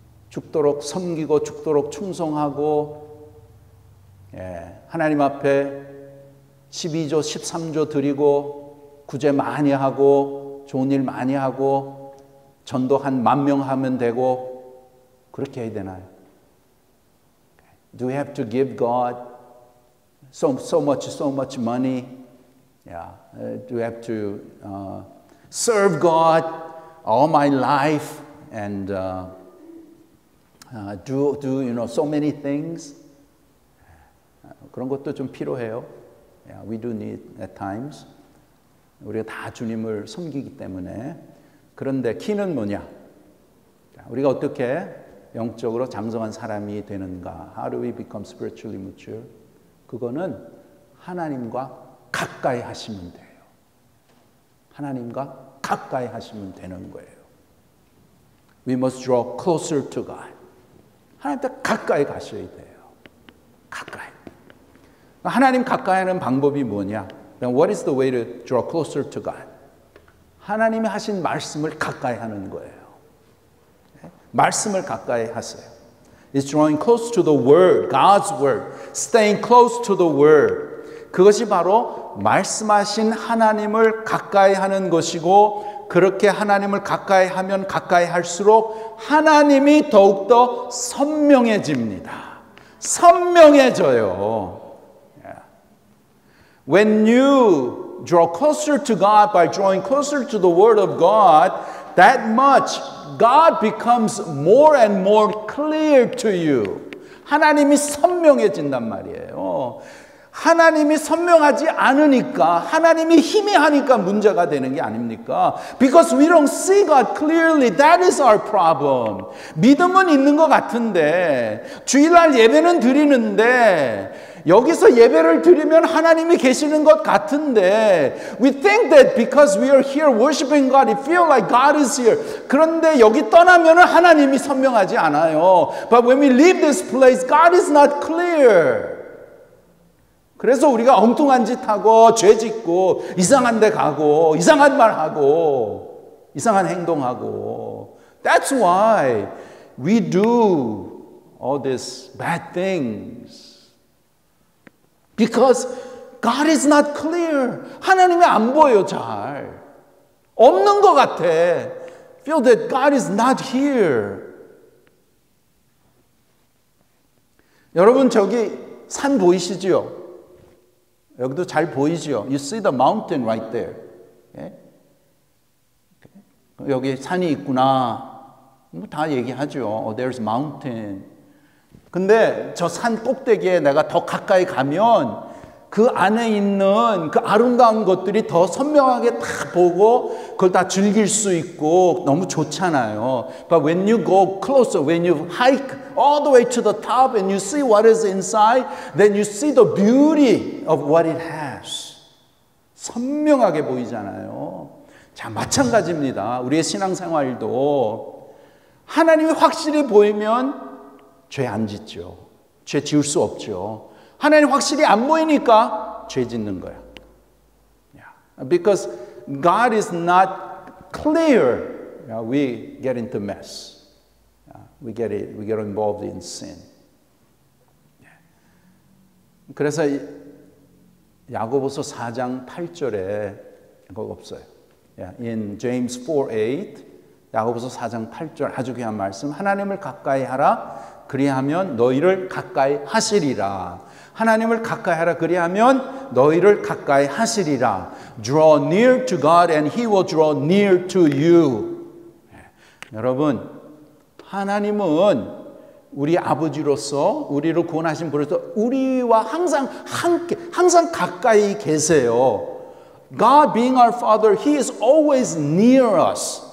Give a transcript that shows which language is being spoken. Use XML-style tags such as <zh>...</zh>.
<ko>죽도록 섬기고 죽도록 충성하고 하나님 앞에 12조 13조 드리고 구제 많이 하고 좋은 일 많이 하고 전도 한 10,000명 하면 되고 그렇게 해야 되나요?</ko> <en>Do we have to give God so much money? Yeah. Do we have to serve God all my life and do so many things?</en> <ko>그런 것도 좀 필요해요.</ko> <en>Yeah, we do need at times.</en> <ko>우리가 다 주님을 섬기기 때문에. 그런데 키는 뭐냐? 우리가 어떻게 영적으로 장성한 사람이 되는가?</ko> <en>How do we become spiritually mature?</en> <ko>그거는 하나님과 가까이 하시면 돼요. 하나님과 가까이 하시면 되는 거예요.</ko> <en>We must draw closer to God.</en> <ko>하나님께 가까이 가셔야 돼요. 가까이. 하나님 가까이 하는 방법이 뭐냐?</ko> <en>What is the way to draw closer to God?</en> <ko>하나님이 하신 말씀을 가까이 하는 거예요. 말씀을 가까이 하세요.</ko> <en>It's drawing close to the Word, God's Word, staying close to the Word.</en> <ko>그것이 바로 말씀하신 하나님을 가까이 하는 것이고 그렇게 하나님을 가까이 하면 가까이 할수록 하나님이 더욱더 선명해집니다. 선명해져요.</ko> <en>When you draw closer to God by drawing closer to the Word of God, that much God becomes more and more clear to you.</en> <ko>하나님이 선명해진단 말이에요. 하나님이 선명하지 않으니까 하나님이 희미하니까 문제가 되는 게 아닙니까?</ko> <en>Because we don't see God clearly. That is our problem.</en> <ko>믿음은 있는 것 같은데 주일날 예배는 드리는데 여기서 예배를 드리면 하나님이 계시는 것 같은데</ko> <en>we think that because we are here worshiping God, it feels like God is here.</en> <ko>그런데 여기 떠나면 하나님이 선명하지 않아요.</ko> <en>But when we leave this place, God is not clear.</en> <ko>그래서 우리가 엉뚱한 짓 하고 죄 짓고 이상한 데 가고 이상한 말 하고 이상한 행동하고</ko> <en>That's why we do all these bad things. Because God is not clear.</en> <ko>하나님이 안 보여 잘. 없는 것 같아.</ko> <en>Feel that God is not here.</en> <ko>여러분 저기 산 보이시죠? 여기도 잘 보이죠?</ko> <en>You see the mountain right there. Okay?</en> <ko>여기 산이 있구나. 다 얘기하죠.</ko> <en>Oh, there's mountain.</en> <ko>근데 저 산 꼭대기에 내가 더 가까이 가면 그 안에 있는 그 아름다운 것들이 더 선명하게 다 보고 그걸 다 즐길 수 있고 너무 좋잖아요.</ko> <en>But when you go closer, when you hike all the way to the top and you see what is inside, then you see the beauty of what it has.</en> <ko>선명하게 보이잖아요. 자, 마찬가지입니다. 우리의 신앙생활도 하나님이 확실히 보이면 죄 안 짓죠. 죄 지을 수 없죠. 하나님 확실히 안 보이니까 죄 짓는 거야.</ko> <en>Because God is not clear, we get into mess. We get involved in sin.</en> <ko>그래서 야고보서 4장 8절에 그거 없어요.</ko> <en>In James 4:8,</en> <ko>야고보서 4장 8절 아주 귀한 말씀. 하나님을 가까이 하라. 그리하면 너희를 가까이 하시리라. 하나님을 가까이 하라. 그리하면 너희를 가까이 하시리라.</ko> <en>Draw near to God and He will draw near to you.</en> <ko>여러분, 하나님은 우리 아버지로서 우리를 구원하신 분으로서 우리와 항상 함께, 항상 가까이 계세요.</ko> <en>God being our Father, He is always near us.</en>